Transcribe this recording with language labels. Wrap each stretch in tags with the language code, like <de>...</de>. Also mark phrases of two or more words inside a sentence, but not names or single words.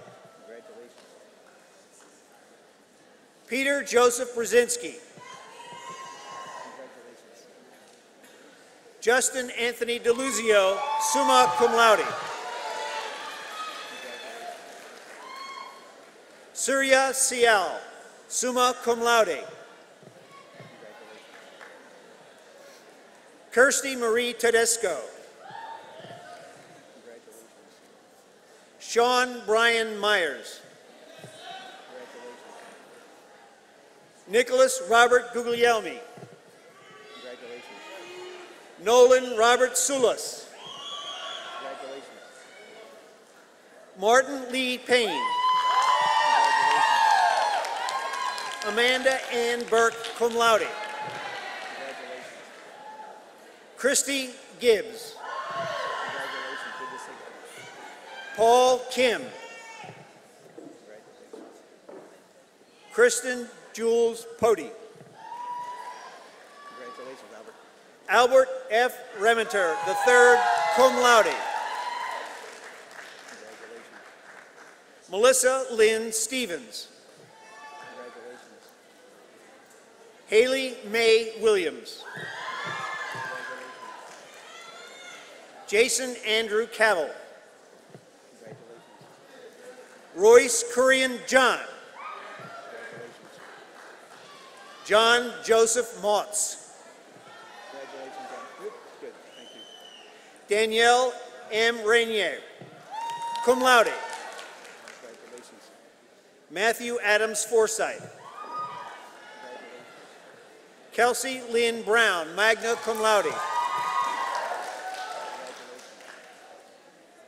<en>Peter Joseph Brzezinski. Justin Anthony DeLuzio,</en> <la>summa cum laude.</la> <en>Surya Sial,</en> <la>summa cum laude.</la> <en>Kirsty Marie Tedesco. Sean Brian Myers. Nicholas Robert Guglielmi. Nolan Robert Sulas. Martin Lee Payne. Amanda Ann Burke,</en> <la>cum laude.</la> <en>Christy Gibbs. Paul Kim. Kristen Jules Pody. Congratulations, Albert. Albert F. Rementer, III,</en> <la>cum laude.</la> <en>Congratulations. Melissa Lynn Stevens. Congratulations. Haley May Williams. Congratulations. Jason Andrew Cavill. Congratulations. Royce Kurian John. John Joseph Motz. Congratulations, John. Good, thank you. Danielle M. Rainier,</en> <la>cum laude.</la> <en>Congratulations. Matthew Adams Forsythe. Congratulations. Kelsey Lynn Brown,</en> <la>magna cum laude.</la> <en>Congratulations.</en>